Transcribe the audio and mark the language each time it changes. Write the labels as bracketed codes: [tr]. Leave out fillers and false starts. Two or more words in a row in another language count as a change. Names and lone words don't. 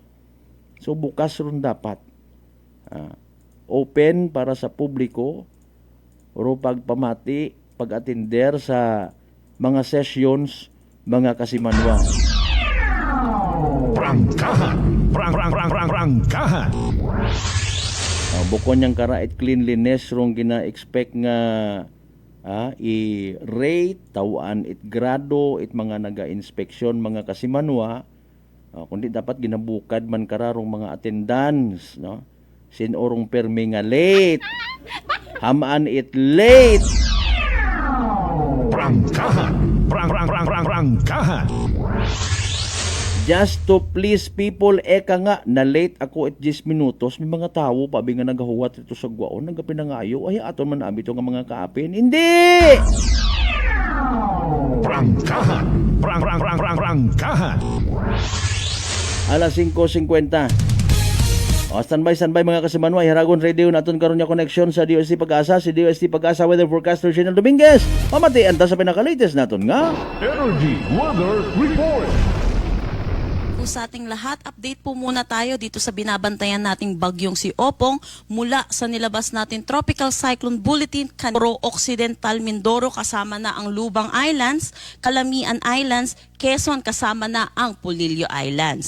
[akl] So bukas ron dapat open para sa publiko o pagpamati, pag-attender sa mga sessions, mga kasimanwa. Prangkahan! Prangkahan! Bukod niyang karait cleanliness rong gina-expect nga i-rate, tawaan it grado, it mga naga-inspeksyon, mga kasimanwa, kundi dapat ginabukad man kararong mga attendance, no? Sinorong permi nga late, hamaan it late. Prangkahan! Prangkahan! [en] Just to please people, [akl] eka nga, na late ako at 10 minutos, may mga tao, pabi nga nagahuwat ito sa gwaon, nagapinangayo, ay aton man abi ito nga mga kaapin. Hindi! Prangkahan! Prangkahan! Alas 5:50. Standby mga kasimanwa, Haragon Radio, naton karon niya connection sa DOST Pag-asa, si DOST Pag-asa Weather Forecaster Channel Dominguez. Pamatian ta sa pinaka-latest naton nga Energy Weather Report. [tl] Sa ating lahat, update po muna tayo dito sa binabantayan nating bagyong si Opong mula sa nilabas natin Tropical Cyclone Bulletin, Canoro Occidental Mindoro kasama na ang Lubang Islands, Calamian Islands, Quezon kasama na ang Polillo Islands.